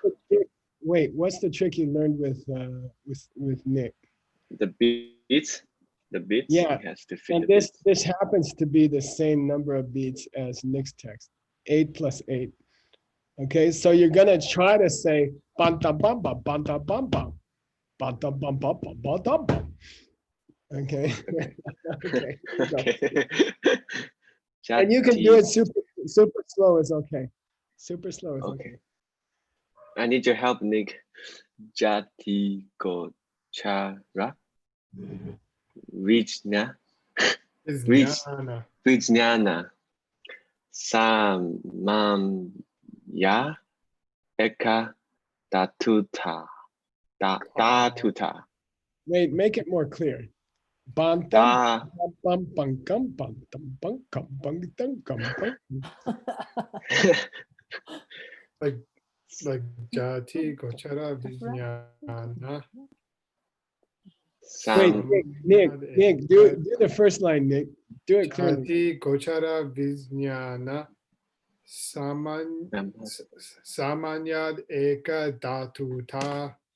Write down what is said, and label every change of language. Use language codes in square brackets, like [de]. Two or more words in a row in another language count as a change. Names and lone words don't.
[en] what's the trick you learned with Nick? The beats. The beats. Yeah, He has to fit and the beats. this happens to be the same number of beats as Nick's text, 8 plus 8. Okay, so you're gonna try to say banta bamba banta bamba banta bamba banta bamba. Okay. Okay. Okay. And you can do it super slow is okay. Super slow is Okay. okay. I need your help, Nick. [sa] Jati Gochara. Vijna. [en] Is Reach. [sa] Jnana. Vijnana. Samanya. Eka. Datuta. Datuta. [en] Wait, make it more clear. Bantam Da. bam bam gum bam dum bum gum bum dum gum bum. Like [sa] Jati Gochara Vijnana. [en] Wait, [sa] Sam. [en] Nick, do the first line, Nick. Do it clearly. [sa] Jati Gochara Vijnana Samanyad Eka Dhatuta.